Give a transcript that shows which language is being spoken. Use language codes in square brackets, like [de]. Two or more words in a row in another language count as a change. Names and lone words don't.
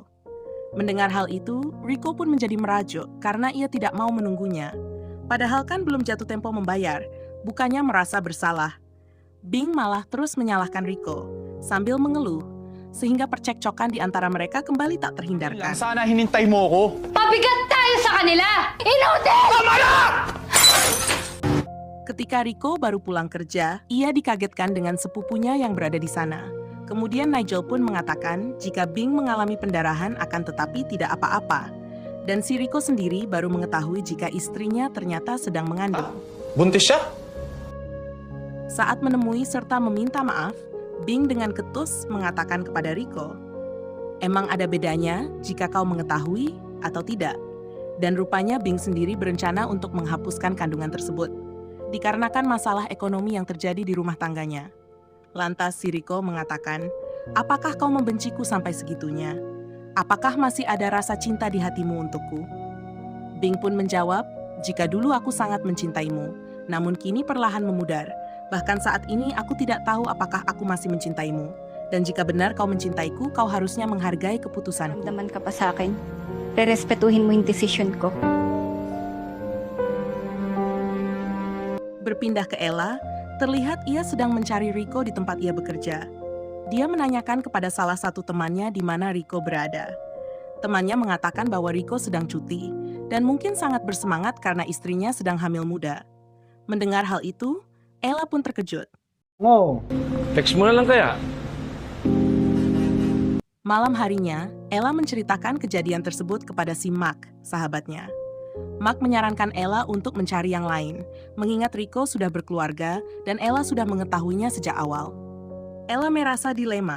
[id] Mendengar hal itu, Rico pun menjadi merajuk karena ia tidak mau menunggunya. Padahal kan belum jatuh tempo membayar, bukannya merasa bersalah. Bing malah terus menyalahkan Rico sambil mengeluh, sehingga percekcokan di antara mereka kembali tak terhindarkan. [tl] Sana hinintay mo ako. Pabigat tayo sa kanila! Inutil! [id] Ketika Rico baru pulang kerja, ia dikagetkan dengan sepupunya yang berada di sana. Kemudian Nigel pun mengatakan jika Bing mengalami pendarahan akan tetapi tidak apa-apa. Dan si Rico sendiri baru mengetahui jika istrinya ternyata sedang mengandung. [tl] Buntis siya? [id] Saat menemui serta meminta maaf, Bing dengan ketus mengatakan kepada Rico, "Emang ada bedanya jika kau mengetahui atau tidak?" Dan rupanya Bing sendiri berencana untuk menghapuskan kandungan tersebut, dikarenakan masalah ekonomi yang terjadi di rumah tangganya. Lantas si Rico mengatakan, "Apakah kau membenciku sampai segitunya? Apakah masih ada rasa cinta di hatimu untukku?" Bing pun menjawab, "Jika dulu aku sangat mencintaimu, namun kini perlahan memudar. Bahkan saat ini aku tidak tahu apakah aku masih mencintaimu. Dan jika benar kau mencintaiku, kau harusnya menghargai keputusanku." [tl] Ramdaman ka pa sa akin. Rerespetuhin mo yung desisyon ko. [id] Berpindah ke Ella, terlihat ia sedang mencari Rico di tempat ia bekerja. Dia menanyakan kepada salah satu temannya di mana Rico berada. Temannya mengatakan bahwa Rico sedang cuti, dan mungkin sangat bersemangat karena istrinya sedang hamil muda. Mendengar hal itu, Ella pun terkejut. [tl] Oh, text mo na lang kaya? [id] Malam harinya, Ella menceritakan kejadian tersebut kepada si Mark, sahabatnya. Mark menyarankan Ella untuk mencari yang lain, mengingat Rico sudah berkeluarga dan Ella sudah mengetahuinya sejak awal. Ella merasa dilema.